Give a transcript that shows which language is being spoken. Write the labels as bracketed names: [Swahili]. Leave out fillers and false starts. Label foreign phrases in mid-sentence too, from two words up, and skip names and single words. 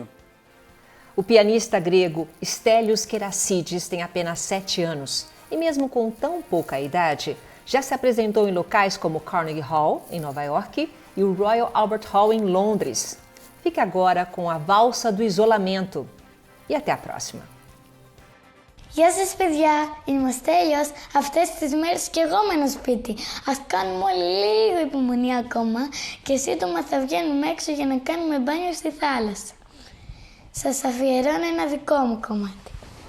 [Portuguese] O pianista grego Stelios Kerassides tem apenas 7 anos e mesmo com tão pouca idade, já se apresentou em locais como Carnegie Hall, em Nova York, e o Royal Albert Hall, em Londres. Fique agora com a Valsa do Isolamento. E até a próxima. [Greek] Γεια σας παιδιά, είμαι ο Στέλιος. Αυτές τις μέρες και εγώ μένω σπίτι. Ας κάνουμε όλοι λίγο υπομονή ακόμα και σύντομα θα βγαίνουμε έξω για να κάνουμε μπάνιο στη θάλασσα. Σας αφιερώνω ένα δικό μου κομμάτι.